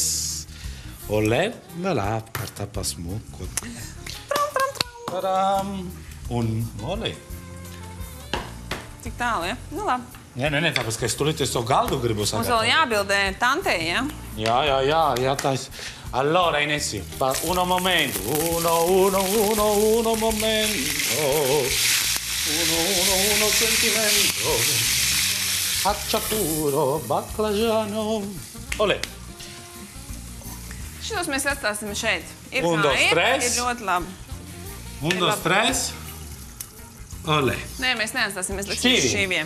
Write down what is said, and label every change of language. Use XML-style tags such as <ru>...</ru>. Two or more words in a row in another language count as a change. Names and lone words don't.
<lv>Olē, vēl apkārt apasmuku. Taram! Un olē. Cik tālu, ja? Nu labi. Nē, tāpēc, ka es tulīt to galdu gribu sagatavot. Mums vēl jābildē tantei, ja? Jā, tais.</lv> <it>Allora, Inessi, uno momento. Uno momento. Uno sentimento. Hacciapuro, baklažano. Olē.</it> <lv>Šitos mēs atstāsim šeit. Ir</lv> <es>Un dos tres.</es> <lv>Ir ļoti labi.</lv> <es>Un dos tres. Olē.</es> <lv>Nē, mēs neatstāsim, mēs liksim šīviem.</lv>